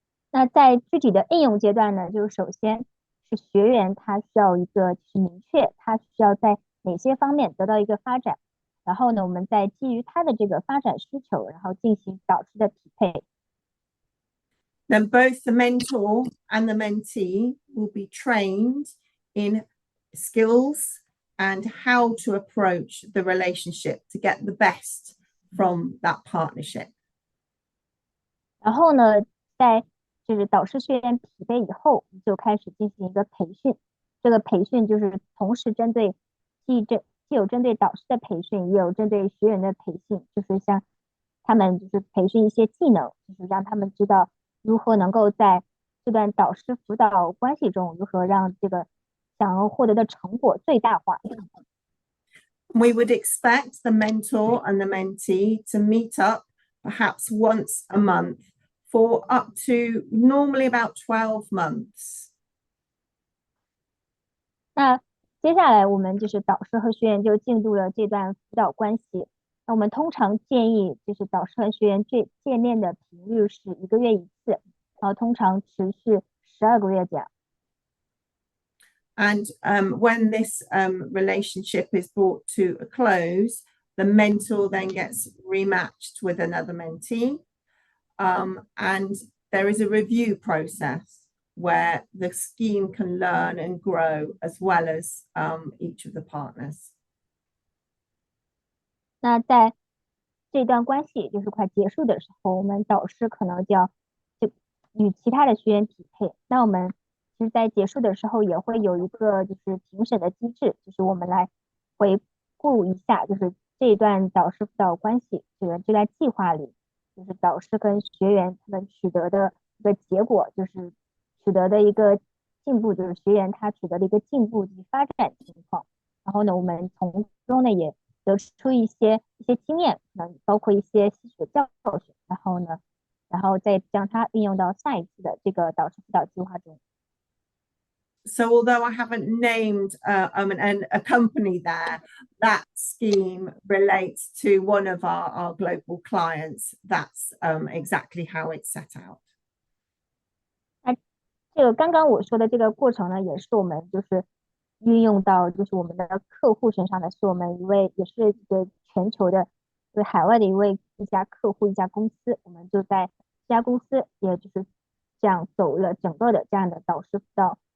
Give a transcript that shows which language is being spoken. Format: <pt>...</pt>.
<zh>那在具体的应用阶段呢，就是首先是学员他需要一个就是明确他需要在哪些方面得到一个发展，然后呢，我们再基于他的这个发展需求，然后进行导师的匹配。</zh> <en>Then both the mentor and the mentee will be trained in skills and how to approach the relationship to get the best from that partnership.</en> <zh>然后呢，在就是导师学员匹配以后，就开始进行一个培训。这个培训就是同时针对既有针对导师的培训，也有针对学员的培训，就是像他们就是培训一些技能，就是让他们知道如何能够在这段导师辅导关系中，如何让这个想要获得的成果最大化。</zh> <en>We would expect the mentor and the mentee to meet up perhaps once a month for up to normally about 12 months.</en> <zh>那接下来我们就是导师和学员就进入了这段辅导关系。那我们通常建议就是导师和学员见面的频率是1个月1次，然后通常持续12个月这样。</zh> <en>And when this relationship is brought to a close, the mentor then gets rematched with another mentee. And there is a review process where the scheme can learn and grow as well as each of the partners.</en> <zh>那在这段关系就是快结束的时候，我们导师可能就与其他的学员匹配。那我们其实在结束的时候也会有一个就是评审的机制，就是我们来回顾一下，就是这一段导师辅导关系这段计划里，就是导师跟学员他们取得的一个结果，就是取得的一个进步，就是学员他取得的一个进步及发展情况。然后呢，我们从中呢也得出一些经验，包括一些吸取的教训，然后再将它运用到下一次的这个导师辅导计划中。</zh> <en>So although I haven't named a company there, that scheme relates to one of our global clients. That's exactly how it's set out.</en> <zh>那这个刚刚我说的这个过程呢，也是我们就是运用到就是我们的客户身上的，是我们也是一个全球的，就是海外的一家客户一家公司，我们就在这家公司也就是这样走了整个的这样的导师辅导</zh>